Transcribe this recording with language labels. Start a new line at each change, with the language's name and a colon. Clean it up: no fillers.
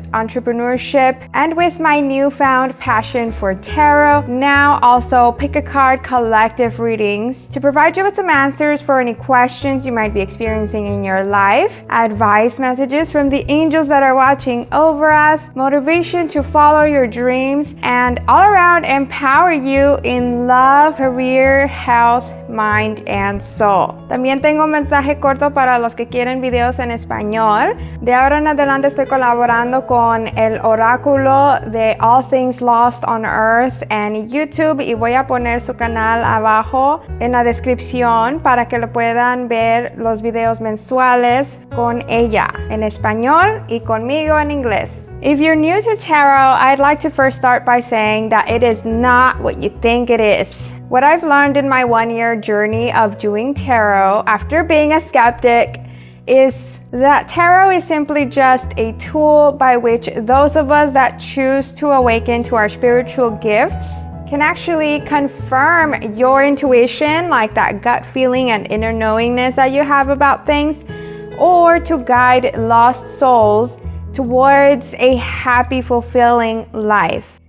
English: entrepreneurship, and with my newfound passion for tarot, now also pick a card collective readings to provide you with some answers for any questions you might be experiencing in your life, advice messages from the angels that are watching over us, motivation to follow your dreams, and all around empower you in love, career, health, mind, and soul.
Spanish: También tengo un mensaje corto para los que quieren videos en español. De ahora en adelante estoy colaborando con el oráculo de All Things Lost on Earth en YouTube y voy a poner su canal abajo en la descripción para que lo puedan ver los videos mensuales con ella en español y conmigo en inglés.
English: If you're new to tarot, I'd like to first start by saying that it is not what you think it is. What I've learned in my 1-year journey of doing tarot after being a skeptic is that tarot is simply just a tool by which those of us that choose to awaken to our spiritual gifts can actually confirm your intuition, like that gut feeling and inner knowingness that you have about things, or to guide lost souls towards a happy, fulfilling life.